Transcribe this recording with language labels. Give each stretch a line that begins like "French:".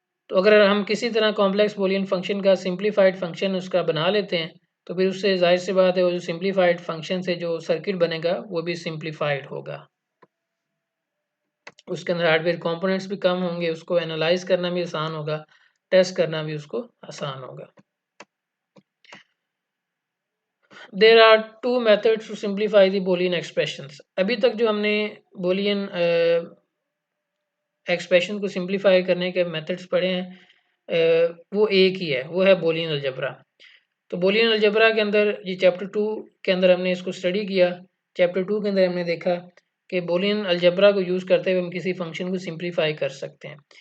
Urdu: تو اگر ہم کسی طرح کمپلیکس بولین فنکشن کا سمپلیفائڈ فنکشن اس کا بنا لیتے ہیں تو پھر اس سے ظاہر سی بات ہے وہ جو سمپلیفائڈ فنکشن سے جو سرکٹ بنے گا وہ بھی سمپلیفائڈ ہوگا. اس کے اندر ہارڈ ویئر کمپوننٹس بھی کم ہوں گے, اس کو انالائز کرنا بھی آسان ہوگا, ٹیسٹ کرنا بھی اس کو آسان ہوگا.
English: There are two methods to simplify the Boolean expressions.
Urdu: ابھی تک جو ہم نے Boolean ایکسپریشن کو سمپلیفائی کرنے کے میتھڈس پڑھے ہیں وہ ایک ہی ہے, وہ ہے بولین الجبرا. تو بولین الجبرا کے اندر یہ چیپٹر 2 کے اندر ہم نے اس کو اسٹڈی کیا. چیپٹر 2 کے اندر ہم نے دیکھا کہ بولین الجبرا کو یوز کرتے ہوئے ہم کسی فنکشن کو سمپلیفائی کر سکتے ہیں.